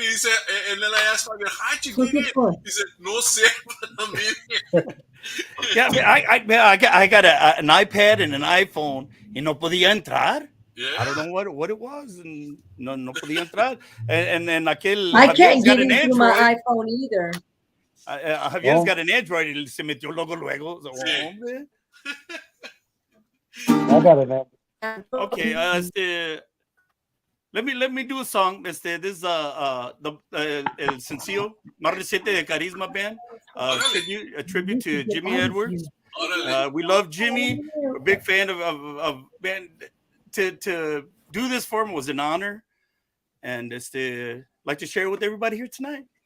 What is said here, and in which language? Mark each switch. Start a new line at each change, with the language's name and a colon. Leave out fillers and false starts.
English: He said, and then I asked Javier, how'd you get in? He said,
Spanish: no sé,
English: but I'm in here. Yeah, I got an iPad and an iPhone
Spanish: y no podía entrar.
English: Yeah. I don't know what it was, and
Spanish: no podía entrar.
English: And then aquel I can't get into Android. my iPhone either. Javier's got an Android
Spanish: y se metió luego.
English: So,
Spanish: sí.
English: I got it, man. Okay, let me do a song. This is
Spanish: el sencillo más reciente de KARIZMA Band.
English: A tribute to Jimmy Edwards. We love Jimmy. We're a big fan of band. To do this for him was an honor, and like to share it with everybody here tonight.